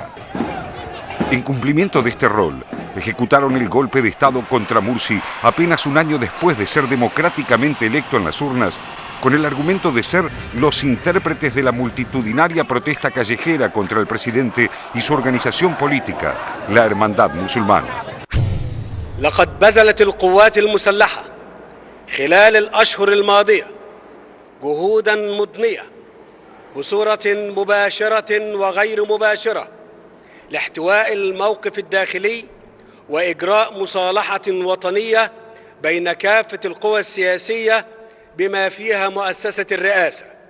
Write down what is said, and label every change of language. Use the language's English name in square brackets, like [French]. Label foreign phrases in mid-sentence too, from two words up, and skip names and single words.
[Spanish] En cumplimiento de este rol, ejecutaron el golpe de Estado contra Morsi apenas un año después de ser democráticamente electo en las urnas, con el argumento de ser los intérpretes de la multitudinaria protesta callejera contra el presidente y su organización política, la Hermandad Musulmana. [Arabic] لقد بذلت القوات المسلحة خلال الأشهر الماضية جهوداً مضنية بصورة مباشرة وغير مباشرة لاحتواء الموقف الداخلي وإجراء مصالحة وطنية بين كافة القوى السياسية بما فيها مؤسسة الرئاسة.